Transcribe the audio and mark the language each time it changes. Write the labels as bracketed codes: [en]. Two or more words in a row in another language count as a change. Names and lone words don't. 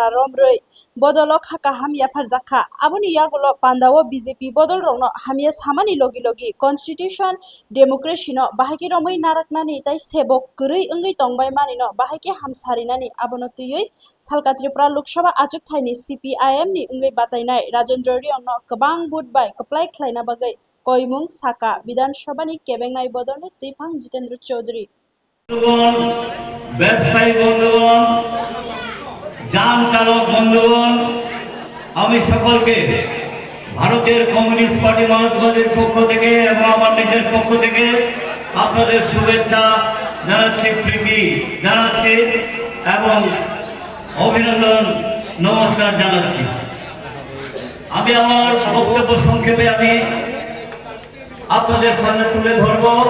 [trp] रमरै बदलो खाका हामिया फारजाखा आबुनि यागलो पान्दाओ BJP बदल रंनो हामिया सामानि लगी लगी [en] constitution democracy [trp] नो बाहायके रमै नारकनानि ताइ सेबक गरै अंगै तंबाय मानिनो बाहायके हामसारिनानि आबनो तुयै सालका त्रिपुरा लोकसभा आचुकथाइनि CPIM नि अंगै बातायनाय राजेंद्र रियांनो गोबां बुधबाय कप्लाय खलायना बागै कयमुं साका विधानसभानि केबेंनाय बदलनि तुइफां जितेंद्र चौधरी [bn] ব্যবসায়ী বন্ধুগণ যান চালক বন্ধুগণ আমি সকলকে ভারতের কমিউনিস্ট পার্টি মার্ক্সবাদের পক্ষ থেকে এবং আমার নিজের পক্ষ থেকে আপনাদের শুভেচ্ছা জানাচ্ছি প্রীতি জানাচ্ছি এবং অভিনন্দন নমস্কার জানাচ্ছি আমি আমার বক্তব্য সংক্ষেপে আমি আপনাদের সামনে তুলে ধরব